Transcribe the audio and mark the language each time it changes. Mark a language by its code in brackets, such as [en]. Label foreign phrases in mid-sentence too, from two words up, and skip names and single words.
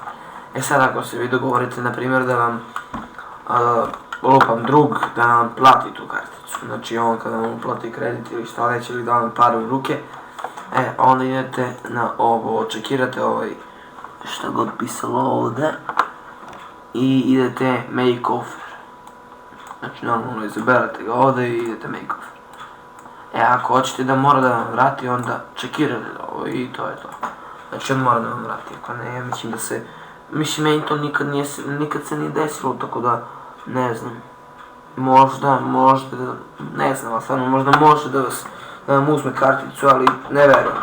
[sr] Sad ako se vi dogovorite, na primjer, da vam lupam drug, da vam plati tu karticu. Znači on kada vam uplati kredit ili šta već, ili da vam pare u ruke, onda idete na ovo, čekirate ovaj, šta god pisalo ovdje. I idete [en] make offer. [sr] Znači normalno izaberate ga ovdje i idete [en] make offer. [sr] Ako hoćete da mora da vam vrati, onda čekirate ovo i to je to. Znači on mora da vam vrati, ako ne, mislim da se, mislim meni to nikad se nije desilo, tako da, ne znam. Možda, ne znam, ali stvarno možda može da vam uzme karticu, ali ne verujem.